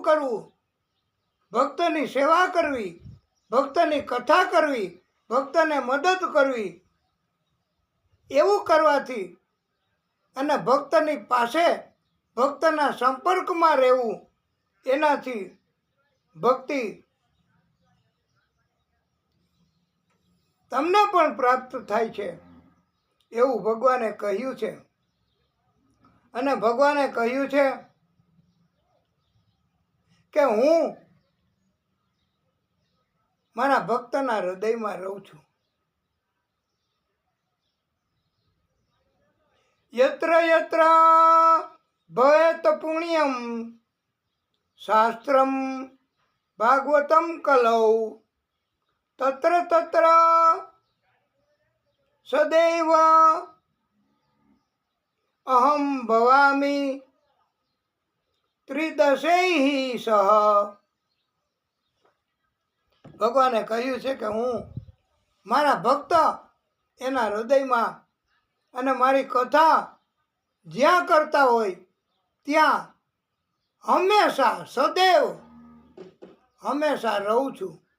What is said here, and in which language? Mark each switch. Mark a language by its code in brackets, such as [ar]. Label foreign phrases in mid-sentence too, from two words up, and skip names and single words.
[gu] કરવું, ભક્તની સેવા કરવી, ભક્તની કથા કરવી, ભક્તને મદદ કરવી, એવું કરવાથી અને ભક્તની પાસે ભક્તના સંપર્કમાં રહેવું, એનાથી ભક્તિ તમને પણ પ્રાપ્ત થાય છે એવું ભગવાને કહ્યું છે. અને ભગવાને કહ્યું છે કે હું મારા ભક્તના હૃદયમાં રહું છું. [sa] यत्र यत्र भवेत पुण्यम शास्त्रम भागवतम कलौ तत्र तत्र सदैव अहम भवामि त्रिदशैः सह. [gu] ભગવાને કહ્યું છે કે હું મારા ભક્ત એના હૃદયમાં અને મારી કથા જ્યાં કરતા હોય ત્યાં હંમેશા સદૈવ હંમેશા રહું છું.